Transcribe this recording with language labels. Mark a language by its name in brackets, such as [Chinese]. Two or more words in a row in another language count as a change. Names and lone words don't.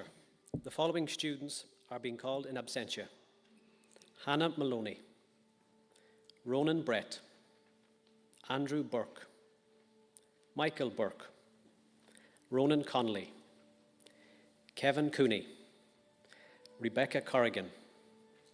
[English] The following students are being called in absentia: Hannah Maloney, Ronan Brett, Andrew Burke, Michael Burke, Ronan Connolly, Kevin Cooney, Rebecca Corrigan,